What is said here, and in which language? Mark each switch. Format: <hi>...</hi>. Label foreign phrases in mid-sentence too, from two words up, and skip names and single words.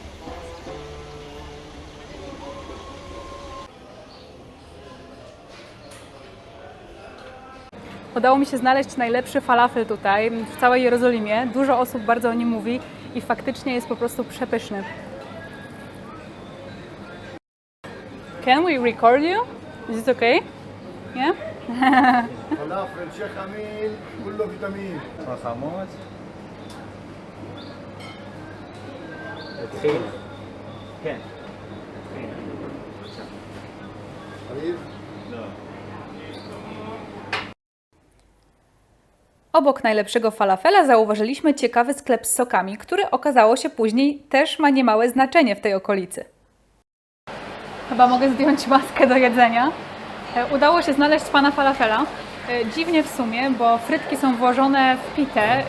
<pl>Udało mi się znaleźć najlepszy falafel tutaj, w całej Jerozolimie. Dużo osób bardzo o nim mówi i faktycznie jest po prostu przepyszny.</pl> <en>Can we record you? Is it okay? Yeah?</en> <ar>فلافل شيخ امين كله فيتامين رخامات تخينة كان حبيب</ar> <pl>Obok najlepszego falafela zauważyliśmy ciekawy sklep z sokami, który okazało się później też ma niemałe znaczenie w tej okolicy. Chyba mogę zdjąć maskę do jedzenia. Udało się znaleźć pana falafela. Dziwnie w sumie, bo frytki są włożone w pitę.</pl>